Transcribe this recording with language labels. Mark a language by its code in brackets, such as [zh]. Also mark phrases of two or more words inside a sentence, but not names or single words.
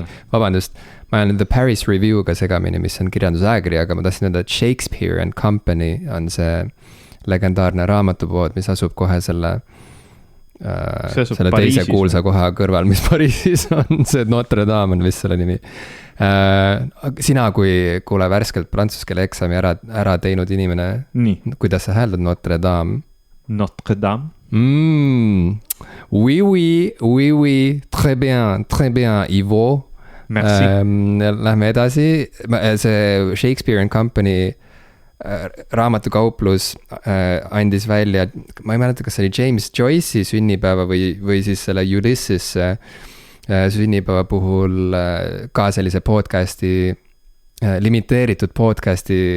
[et] Vabandust, ma olen The Paris Review'ga segamini, mis on kirjandusajakiri, aga ma tahtsin öelda, et Shakespeare and Company on see legendaarne raamatupood, mis asub kohe selle teise kuulsa koha kõrval, mis Pariisis on, see Notre Dame on vist selle nimi. Sina, kui kuule värskelt prantsuse keele eksami ära teinud inimene, kuidas sa hääldad Notre Dame? Notre Dame? [fr] Oui, très bien, Ivo. [et] Merci. Lähme edasi, see Shakespeare and Company raamatukauplus andis välja, ma ei mäleta, kas see oli James Joyce'i sünnipäeva või siis selle Ulysses sünnipäeva puhul ka sellise podcasti, limiteeritud podcasti